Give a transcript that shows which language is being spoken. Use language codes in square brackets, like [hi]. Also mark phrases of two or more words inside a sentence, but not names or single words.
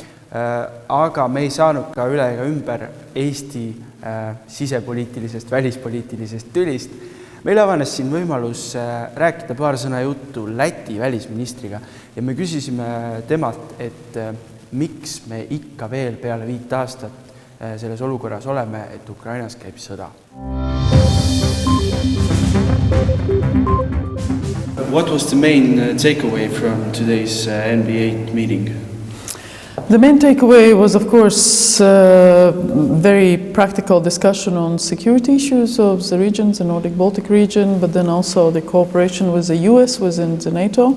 [et] Aga me ei saanud ka üle ega ümber Eesti sisepoliitilisest, välispoliitilisest tülist. Meil avanes siin võimalus rääkida paar sõna juttu Läti välisministriga ja me küsisime temalt, et miks me ikka veel peale 5 aastat selles olukorras oleme, et Ukrainas käib sõda. [en] What was the main takeaway from today's NB8 meeting? The main takeaway was, of course, very practical discussion on security issues of the regions, the Nordic-Baltic region, but then also the cooperation with the US within the NATO.